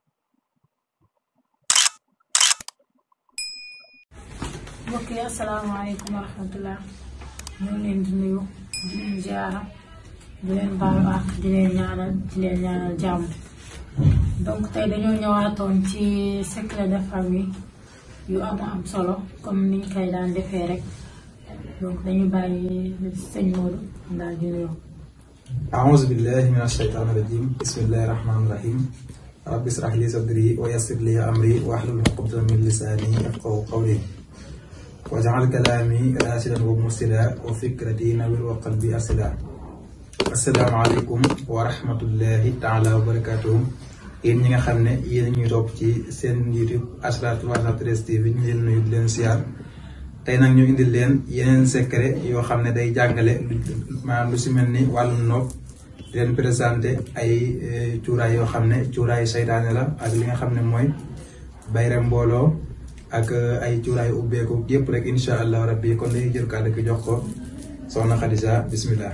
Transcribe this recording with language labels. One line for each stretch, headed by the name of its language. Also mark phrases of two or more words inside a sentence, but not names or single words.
Wolof: mbokk yi
Arabic: السلام عليكم ورحمة الله
Wolof: ñu ngi leen di nuyu di leen ziara di leen baalu àq di leen ñaanal jàmm. donc tey dañoo ñëwaatoon ci
French: secret de famille
Wolof: yu am solo comme niñ koy daan defee rek donc dañu bàyyi sëñ Modou daal di nuyu.
Arabic: أعوذ بالله من الشيطان الرجيم بسم الله الرحمن الرحيم رب اشرح لي صدري ويسر لي أمري واحلل عقدة من لساني يفقهوا قولي واجعل كلامي راشدا ومرشدا وفكرتي نوير وقلبي أرشدا. السلام عليكم ورحمة الله تعالى وبركاته.
Wolof: yéen ñi nga xam ne yéen ñuy topp ci seen YouTube Asrar 313 TV ñu leen nuyu di leen siyaar tey nag ñu indil leen yeneen secret yoo xam ne day jàngale maanaam lu si mel ni wàllum nopp di leen présenté ay cuuraay yoo xam ne cuuraay saytaane la ak li nga xam ne mooy bayre mbooloo ak ay cuuraay ubbeeku yëpp rek
Arabic: إن شاء الله ربي
Wolof: kon dañuy jël kàddu gi jox ko soxna Khadija bismillah.